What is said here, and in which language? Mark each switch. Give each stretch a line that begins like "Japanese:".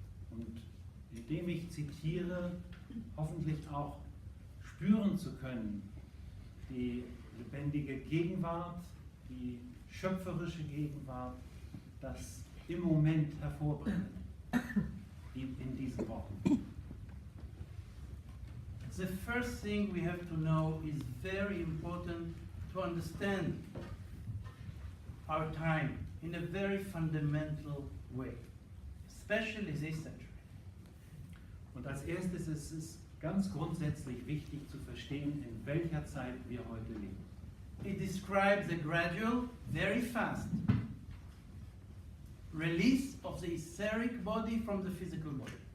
German: Und indem ich zitiere, hoffentlich auch spüren zu können, die lebendige Gegenwart, die schöpferische Gegenwart, das im Moment hervorbringen in diesen Worten.
English: The first thing we have to know is very important to understand our time in a very fundamental way, especially this century.
German: Und als erstes ist es ganz grundsätzlich wichtig zu verstehen, in welcher Zeit wir heute leben.
English: It describes the gradual, very fast release of the etheric body from the physical body.